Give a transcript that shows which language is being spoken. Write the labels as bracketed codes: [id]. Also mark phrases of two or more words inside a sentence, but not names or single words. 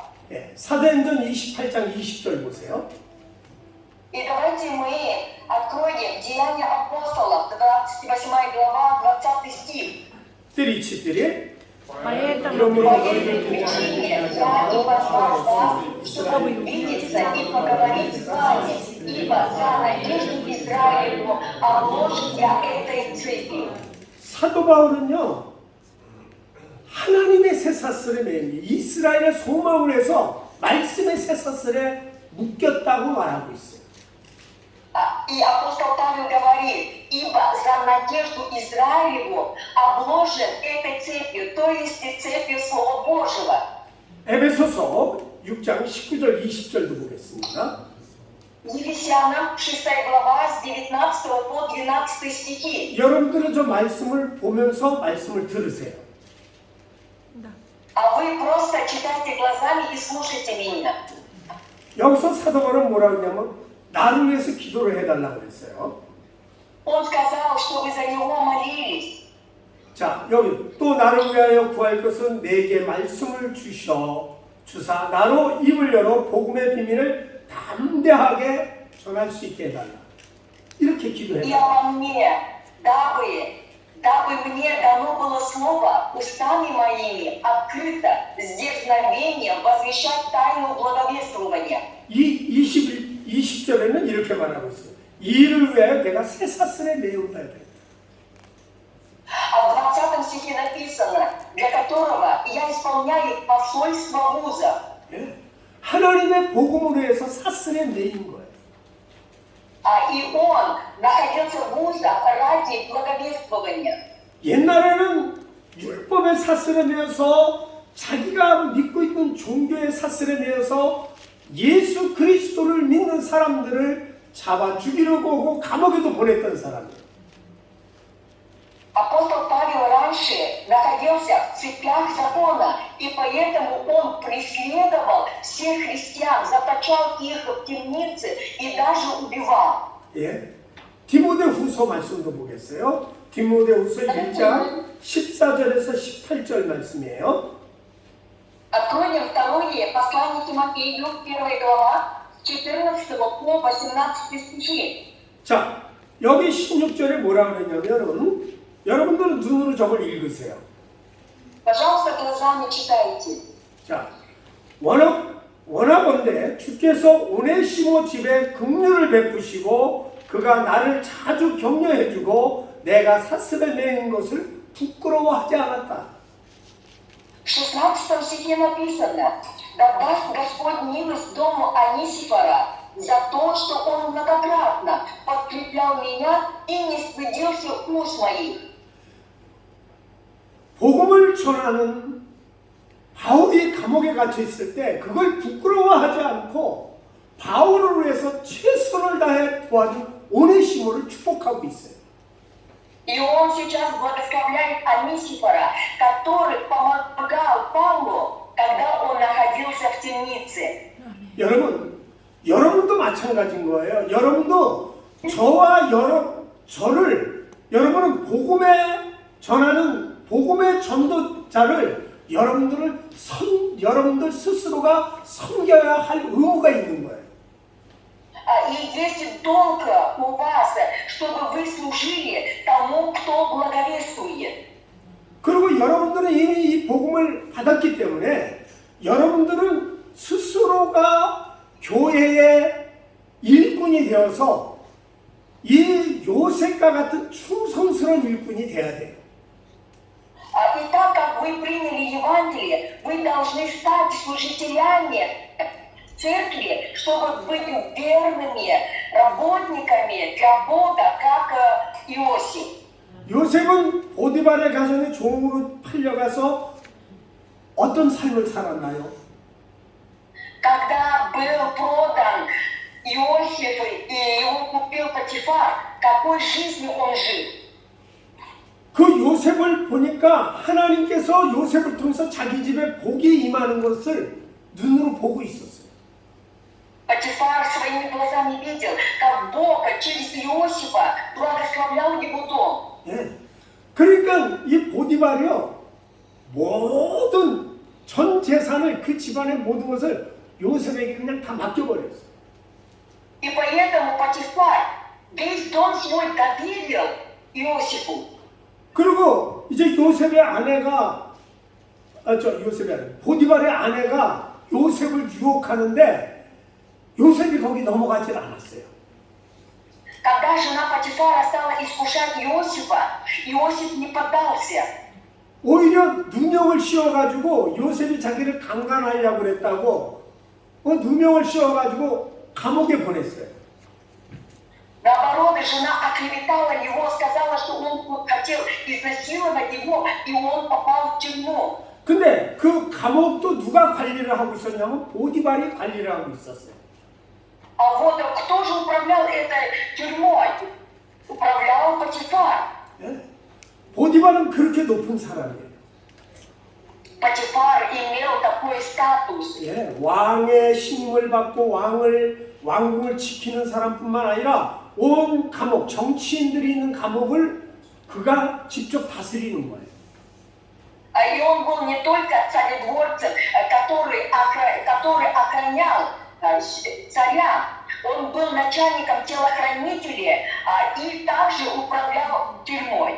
[ko] 예, 사도행전 28장 20절 보세요. [ru] И давайте мы откроем Деяния апостолов, 28 глава, 20 стих. 띠리치띠리. Поэтому [ko] 이러므로 [ru] По [ko] 너희들 [ru] этой причине я и позвал вас, чтобы видеться и поговорить с вами, ибо за надежду Израилю обложен я этой цепью. [ko] 사도 바울은요, 하나님의 쇠사슬에 매인 이스라엘의 소망을 해서 말씀의 쇠사슬에 묶였다고 말하고 있어요. [ru] И апостол Павел говорит, ибо за надежду Израилеву обложен этой цепью, то есть цепью Слова Божьего. [ko] 에베소서 6장 19절 20절도 보겠습니다. [ru] Ефесянам 6 глава с 19 по 12 стихи. [ko] 여러분들은 저 말씀을 보면서 말씀을 들으세요. [ru] Да. А вы просто читайте глазами и слушайте меня. [ko] 여기서 사도 바울은 뭐라 그러냐면 나를 위해서 기도를 해달라고 그랬어요. [ru] Он сказал, чтобы за него молились. [ko] 자, 여기 또 나를 위하여 구할 것은 내게 말씀을 주사 나로 입을 열어 복음의 비밀을 담대하게 전할 수 있게 해달라. 이렇게 [ru] И [ko] 기도해달라. [ru] обо мне, дабы мне дано было слово устами моими открыто, с дерзновением возвещать тайну благовествования. [ko] 이 20절에는 이렇게 말하고 있어요. 이 일을 위하여 내가 새 사슬에 매운다. [ru] А в 20 стихе написано, для которого я исполняю посольство вуза. [ko] 예? 하나님의 복음으로 해서 사슬에 매인 거예요. [ru] И он находился в вузах ради благовествования. [ko] 옛날에는 율법의 사슬에 매여서 자기가 믿고 있는 종교의 사슬에 매여서 예수 그리스도를 믿는 사람들을 잡아 죽이려고 하고 감옥에도 보냈던 사람이에요. [ru] Апостол Павел раньше находился в цепях закона, и поэтому он преследовал всех христиан, заточал их в темницы и даже убивал. [ko] 예. 디모데후서 말씀도 보겠어요. 디모데후서 1장 14절에서 18절 말씀이에요. [ru] Откроем второе послание Тимофею, 1 глава, 14 по 18 стихи. [ko] 자, 여기 16절에 뭐라 그러냐면은 여러분들은 눈으로 저걸 읽으세요. [ru] Пожалуйста, глазами читайте. [ko] 자, 원하건대 주께서 오네시모 집에 긍휼을 베푸시고 그가 나를 자주 격려해주고 내가 사슬에 매인 것을 부끄러워하지 않았다. [ru] В 16 стихе написано: «Да даст Господь милость дому Анисифора за то, что он многократно подкреплял меня и не стыдился уст моих». [ko] 복음을 전하는 바울이 감옥에 갇혀 있을 때 그걸 부끄러워하지 않고 바울을 위해서 최선을 다해 도와준 오네시모를 축복하고 있어요. [ru] И он сейчас благословляет Анисифора, который помогал Павлу, когда он находился в темнице. [ko] 여러분도 마찬가지인 거예요. 여러분도 저와 여러분은 복음에 전하는 복음의 전도자를 여러분들 스스로가 섬겨야 할 의무가 있는 거예요. [ru] И есть долг у вас, чтобы вы служили тому, кто благовествует. [ko] 그리고 여러분들은 이미 이 복음을 받았기 때문에 여러분들은 스스로가 교회의 일꾼이 되어서 이 요셉과 같은 충성스러운 일꾼이 돼야 돼요. [ru] И так как вы приняли Евангелие, вы должны стать служителями церкви, чтобы быть верными работниками для Бога, как Иосиф. [ko] 요셉은 보디발의 가정의 종으로 팔려가서 어떤 삶을 살았나요? [ru] Когда был продан Иосиф и его купил Потифар, какой жизнью он жил? [ko] 그 요셉을 보니까 하나님께서 요셉을 통해서 자기 집에 복이 임하는 것을 눈으로 보고 있었어요. [ru] Потифар своими глазами видел, как Бог через Иосифа благословлял его дом. [ko] 예. 그러니까 이 보디발이요 모든 전 재산을 그 집안의 모든 것을 요셉에게 그냥 다 맡겨버렸어요. [ru] И поэтому Потифар весь дом свой доверил Иосифу. [ko] 그리고 이제 요셉의 아내가 보디발의 아내가 요셉을 유혹하는데 요셉이 거기 넘어가질 않았어요. [ru] Когда жена Потифара стала искушать Иосифа, Иосиф не поддался. [ko] 오히려 누명을 씌워가지고 요셉이 자기를 강간하려고 그랬다고 누명을 씌워가지고 감옥에 보냈어요. [ru] Наоборот, жена оклеветала его, сказала, что он хотел изнасиловать его, и он попал в тюрьму. [ko] 근데 그 감옥도 누가 관리를 하고 있었냐면 보디발이 관리를 하고 있었어요. [ru] А вот кто же управлял этой тюрьмой? Управлял Патифар. [ko] 예? 보디발은 그렇게 높은 사람이에요. [ru] Патифар имел такой статус. [ko] 예, 왕의 신임을 받고 왕궁을 지키는 사람뿐만 아니라 온 감옥, 정치인들이 있는 감옥을 그가 직접 다스리는 거예요. [ru] И он был не только царедворцем, который охранял царя, он был начальником телохранителей и также управлял тюрьмой.